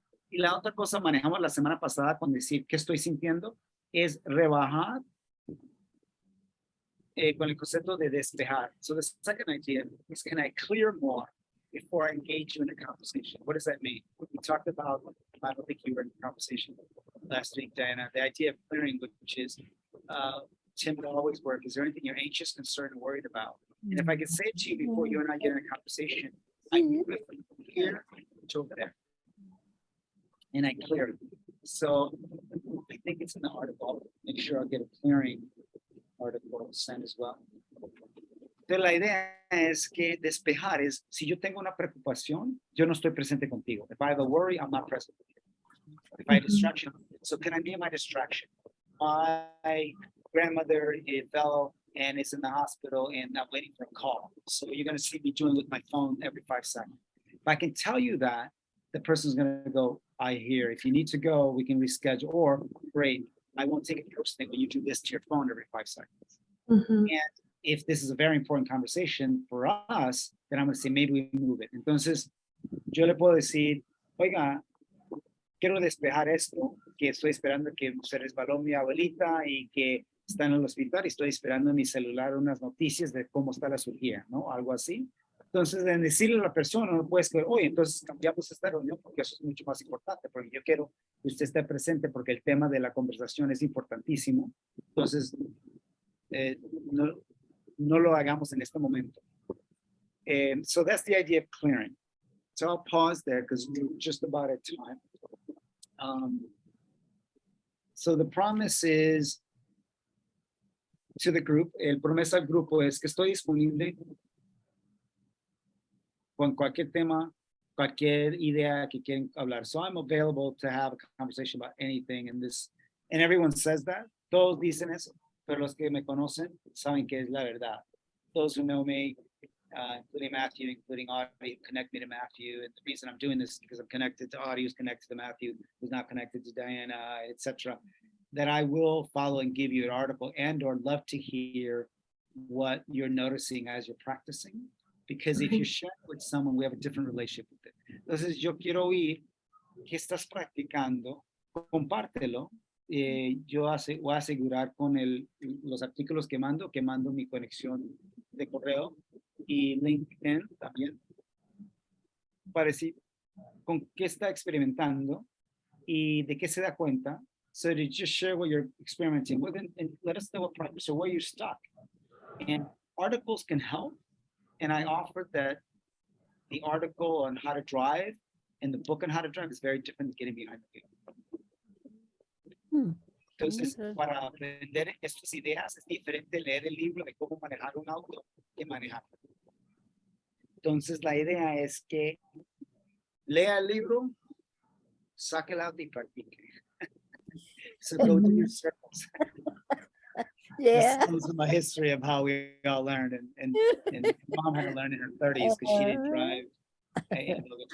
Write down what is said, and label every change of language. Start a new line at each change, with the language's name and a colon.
Spanish: Y la otra cosa manejamos la semana pasada con decir qué estoy sintiendo es rebajar con el concepto de despejar.
English: So the second idea is, can I clear more before I engage you in a conversation? What does that mean? We talked about, I don't think you were in the conversation last week, Diana, the idea of clearing, which is, Tim, will always work. Is there anything you're anxious, concerned, or worried about? And if I could say it to you before you and I get in a conversation, I move it from here to over there. And I clear it. So I think it's in the article. Make sure I'll get a clearing article sent as well.
Spanish: Entonces la idea es que despejar es, si yo tengo una preocupación, yo no estoy presente contigo.
English: If I have a worry, I'm not present with you. If I have distraction, so can I be my distraction? My grandmother fell and is in the hospital and I'm waiting for a call. So you're going to see me doing with my phone every 5 seconds. If I can tell you that, the person's going to go, I hear. If you need to go, we can reschedule. Or, great, I won't take it personally when you do this to your phone every 5 seconds. And if this is a very important conversation for us, then I'm going to say, maybe we move it.
Spanish: Entonces, yo le puedo decir, oiga, quiero despejar esto, que estoy esperando que se resbaló mi abuelita y que está en el hospital y estoy esperando en mi celular unas noticias de cómo está la cirugía, ¿no? Algo así. Entonces, en decirle a la persona, no puedes que, oye, entonces cambiamos esta reunión porque eso es mucho más importante, porque yo quiero que usted esté presente porque el tema de la conversación es importantísimo. Entonces, no lo hagamos en este momento.
English: So that's the idea of clearing. So I'll pause there because we're just about at time. So the promise is to the group,
Spanish: el promesa al grupo es que estoy disponible con cualquier tema, cualquier idea que quieren hablar.
English: So I'm available to have a conversation about anything in this, and everyone says that.
Spanish: Todos dicen eso, pero los que me conocen saben que es la verdad.
English: Those who know me, including Matthew, including Audie, connect me to Matthew. And the reason I'm doing this is because I'm connected to Audie, who's connected to Matthew, who's not connected to Diana, etc. That I will follow and give you an article and or love to hear what you're noticing as you're practicing. Because if you share with someone, we have a different relationship with it.
Spanish: Entonces, yo quiero oír qué estás practicando, compártelo. Yo voy a asegurar con los artículos que mando mi conexión de correo y LinkedIn también, para decir con qué está experimentando y de qué se da cuenta.
English: So to just share what you're experimenting with and let us know what progress or where you're stuck. And articles can help. And I offered that the article on how to drive and the book on how to drive is very different than getting behind the wheel.
Spanish: Entonces, para aprender estas ideas es diferente leer el libro de cómo manejar un auto que manejar. Entonces, la idea es que lea el libro, saque el auto y practique.
English: So go to your circles. Yeah. This is my history of how we all learned, and mom had to learn in her 30s because she didn't drive.